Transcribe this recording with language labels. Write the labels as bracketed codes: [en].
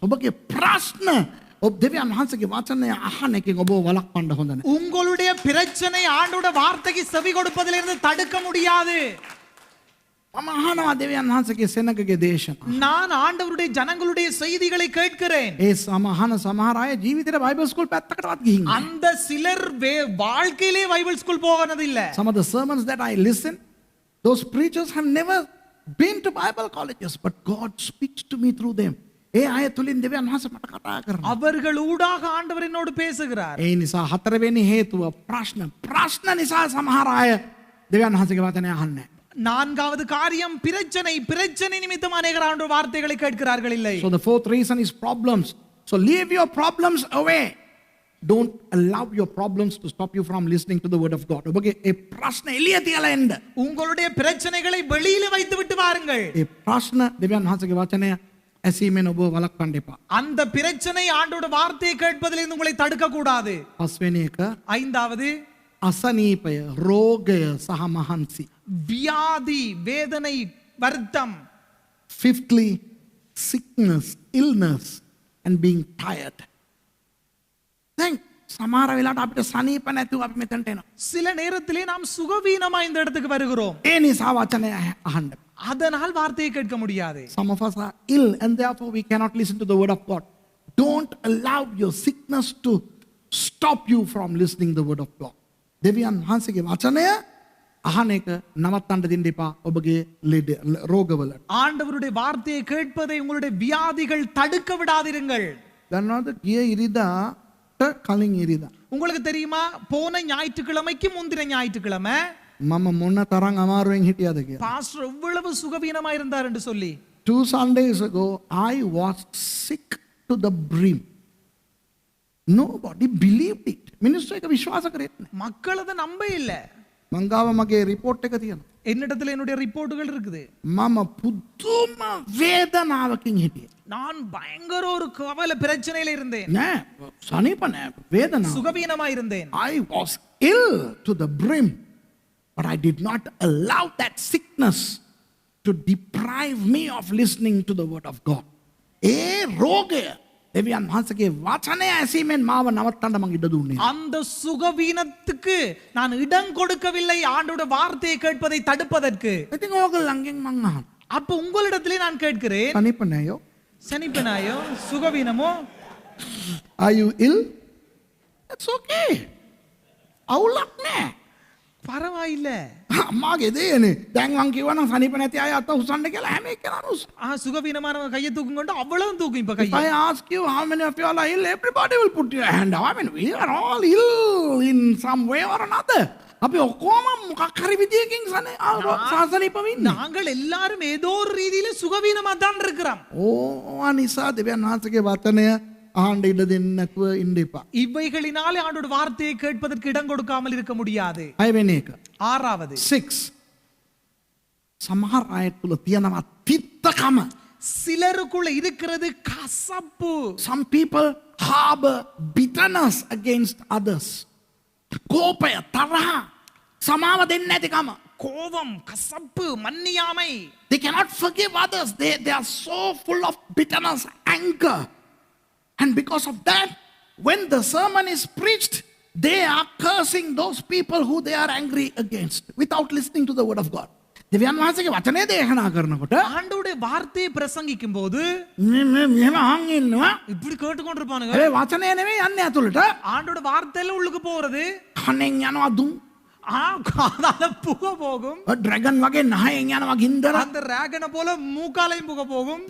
[si] ඔබගේ ප්‍රශ්න ඔබ දෙවියන් වහන්සේගේ වචනය අහන එකෙන් ඔබ වළක්වන්න හොඳ නැහැ. [ta] உங்களுடைய பிரச்சனை ஆண்டவருடைய வார்த்தைக்கு செவி கொடுப்பதிலிருந்து தடுக்க முடியாது. [si] මම අහනවා දෙවියන් වහන්සේගේ සෙනගගේ දේශනා. [ta] நான் ஆண்டவருடைய ஜனங்களுடைய செய்திகளை கேட்கிறேன். [si] ඒ සමහන සමහර අය ජීවිතේ බයිබල් ස්කූල් පැත්තකටවත් ගිහින්. [ta] அந்த சிலர் வாழ்க்கையிலே பைபிள் ஸ்கூல் போனது இல்ல. [en] Some of the sermons that I listen, those preachers have never been to Bible colleges, but God speaks to me through them. [si] ඒ අය තුලින් දෙවියන් වහන්සේ මට කතා කරනවා. [ta] அவர்கள் ஊடாக ஆண்டவர் என்னோடு பேசுகிறார். [si] ඒ නිසා හතරවෙනි හේතුව ප්‍රශ්න නිසා සමහර අය දෙවියන් වහන්සේගේ වචනය අහන්නේ නැහැ. [ta] நான்காவது காரியம் பிரச்சனை நிமித்தம் அநேகர் ஆண்டவர் வார்த்தைகளை கேட்கிறார்கள் இல்லை. [en] So the fourth reason is problems. So leave your problems away. Don't allow your problems to stop you from listening to the word of God. [si] ඔබගේ ඒ ප්‍රශ්න එළිය තියලා එන්න. [ta] உங்களுடைய பிரச்சனைகளை வெளியில வைத்து விட்டு வாருங்கள். [si] ඒ ප්‍රශ්න දෙවියන් වහන්සේගේ වචනය ඇසීමෙන් ඔබ වළක්වන්න එපා. [ta] அந்த பிரச்சனை ஆண்டவருடைய வார்த்தையை கேட்பதிலிருந்து உங்களை தடுக்க கூடாது. [si] පස්වෙනි එක [ta] ஐந்தாவது [si] අසනීපය, රෝගය සහ මහන්සි. [ta] வியாதி, வேதனை, வருத்தம். [en] Fifthly, sickness, illness and being tired. [si] දැන් සමහර වෙලාවට අපිට සනීප නැතුව අපි මෙතනට එනවා. [ta] சில நேரத்திலே நாம் சுகவீனமா இந்த இடத்துக்கு வருகிறோம். [si] ඒ නිසා වචනය අහන්න. [ta] அதனால் வார்த்தையை கேட்க முடியாது. [en] Some of us are ill and therefore we cannot listen to the word of God. Don't allow your sickness to stop you from listening the word of God. [si] දෙවියන් වහන්සේගේ වචනය අහන එක නවත්තන්න දෙන්න එපා ඔබගේ රෝගවල. [ta] ஆண்டவருடைய வார்த்தையை கேட்பதை உங்களுடைய வியாதிகள் தடுக்க விடாதிருங்கள். [si] දන්නවද ගිය ඉරිදාට කලින් ඉරිදා [ta] உங்களுக்கு தெரியுமா போன ஞாயிற்றுக்கிழமைக்கு முந்தின ஞாயிற்றுக்கிழமை [si] මම මොන තරම් අමාරුවෙන් හිටියද කියලා. [ta] பாஸ்டர் எவ்வளவு சுகவீனமா இருந்தார் என்று சொல்லி [en] 2 Sundays ago I was sick to the brim. Nobody believed it. [si] මිනිස්සු ඒක විශ්වාස කරේ නැහැ. [ta] மக்கள் அதை நம்ப இல்ல. [si] මං ගාව මගේ report එක තියෙනවා. [ta] என்னிடத்துல என்னுடைய ரிப்போர்ட்டுகள் இருக்குது. [si] මම පුදුම වේදනාවකින් හිටියේ. [ta] நான் பயங்கர ஒரு கவலை பிரச்சனையில இருந்தேன். [si] නෑ සනීප නෑ වේදනාව. [ta] சுகவீனமா இருந்தேன். [en] I was ill to the brim, but I did not allow that sickness to deprive me of listening to the word of God. [si] ඒ රෝගය දෙවියන් වහන්සේගේ වචනය ඇසීමෙන් මාව නවත්තන්න මං ඉඩ දුන්නේ. [ta] அந்த சுகவீனத்துக்கு நான் இடம் கொடுக்கவில்லை ஆண்டவருடைய வார்த்தையை கேட்பதை தடுப்பதற்கு. [si] ඉතින් ඕගොල්ලන්ගෙන් මං අහනවා. [ta] அப்ப உங்களிடத்திலே நான் கேட்கிறேன். [si] සනීප නෑයෝ. [ta] சனிப்பனாயோ சுகவீனமோ [en] Are you ill? That's okay. [si] අවුලක් නෑ. [ta] பரவாயில்ல. [si] අම්මාගේ දේනේ. දැන් මං කිව්වනම් සනීප නැති අය අත උස්සන්න කියලා හැම එකනම උස්ස. [ta] சுகவீனமானவங்க கையை தூக்கும் கொண்டு அவ்வளவு தூக்கும் இப்ப [en] If [ta] கையை. [en] I ask you how many of you are ill, everybody will put your hand up. I mean, we are all ill in some way or another. [si] අපි ඔක්කොම මොකක් හරි විදියකින් සාසනීපව ඉන්නේ. [ta] நாங்கள் எல்லாரும் ஏதோ ஒரு ரீதியில சுகவீனமா தான் இருக்கிறோம். [si] ඕවා නිසා දෙවියන් වහන්සේගේ වචනය ආණ්ඩ ඉඩ දෙන්න නැතුව ඉන්න එපා. [ta] இவைகளினாலே ஆண்டோட வார்த்தையை கேட்பதற்கு இடம் கொடுக்காமல் இருக்க முடியாது. [si] 6 එක. [ta] ஆறாவது [si] 6. සමහර අය තුල තියෙනවා තිත්තකම. [ta] சிலருக்குள்ள இருக்கிறது கசப்பு. [en] Some people harbor bitterness against others. [si] කෝපය, තරහ, සමාව දෙන්නේ නැතිකම. [ta] கோபம், கசப்பு, மன்னியாமை. [en] They cannot forgive others. They are so full of bitterness, anger. And because of that, when the sermon is preached, they are cursing those people who they are angry against without listening to the word of God. [si] දෙවියන් වහන්සේගේ වචනේ දේශනා කරනකොට [ta] ஆண்டோடைய வார்த்தையை பிரசங்கிக்கும் போது [si] මෙහෙම අහන් ඉන්නවා. [ta] இப்படி கேட்டுக்கொண்டிருப்பானுங்க. [si] ඒ වචනේ නෙමෙයි යන්නේ ඇතුළට. [ta] ஆண்டோட வார்த்தையில உள்ளுக்கு போறது. [si] කනෙන් යනවා දුම්. [ta] காதால புகை போகும். [si] ඩ්‍රැගන් වගේ නහයෙන් යනවා ගින්දර. [ta] அந்த ராகனை போல மூக்காலையும் புகை போகும்.